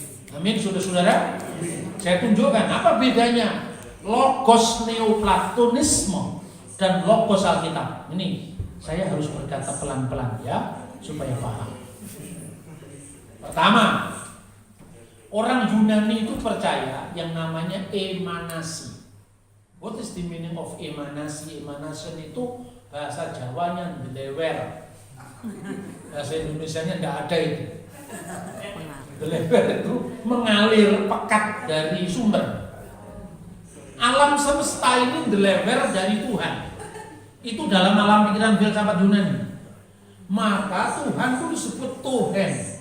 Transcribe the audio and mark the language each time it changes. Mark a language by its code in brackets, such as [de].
[id] Amin, saudara-saudara. Saya tunjukkan apa bedanya Logos Neoplatonisme dan Logos Alkitab. Ini saya harus berkata pelan-pelan ya, supaya paham. Pertama, orang Yunani itu percaya yang namanya emanasi. [en] What is the meaning of emanasi? [id] Emanation itu bahasa Jawanya ndelewer. Bahasa Indonesianya tidak ada itu. Ndelewer itu mengalir pekat dari sumber. Alam semesta ini ndelewer dari Tuhan. Itu dalam alam pikiran filsafat Yunani. Maka Tuhan itu disebut Tuhan.